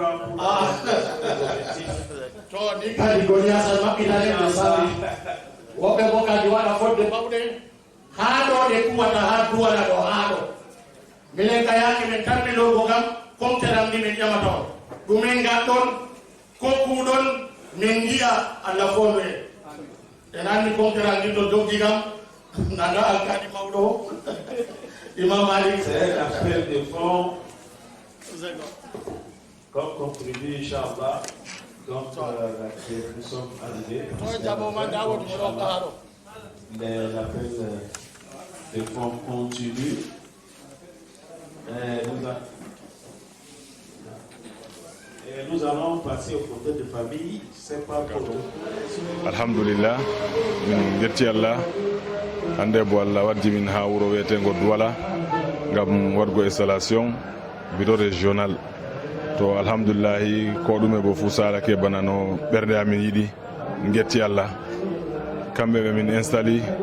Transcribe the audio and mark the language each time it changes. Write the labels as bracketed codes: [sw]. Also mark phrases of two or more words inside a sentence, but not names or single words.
[ff] to ni kadi Goni Hassan maɓɓinanede 100 000 woɓɓe bo kadi waɗa fodde bawɗe haa ɗo ɗe kuwata haa duwala ɗo haa ɗo minen ka yaaki min tammi lowgo kam komteram ndi min ƴamata on ɗumen gatɗon kokkuɗon min jiya Allah fondu en anndi komteram ndi to doggi kam nanda alkali mawɗo Imam Malik. [fr] C'est un appel de fonds comme contribué, Inch'Allah. Donc, nous sommes arrivés. L'appel de fonds continue. Nous allons passer au côté de famille. C'est pas pour nous. [ff] Alhamdulillah, min getti Allah hande bo Allah waddi min ha wuro wiyetego Douala ngam wadgo [fr] installation bureau régional [ff] to alhamdulillahi ko ɗume bo fuu salake bana no ɓerde amin yiɗi getti Allah kamɓe ɓe min installe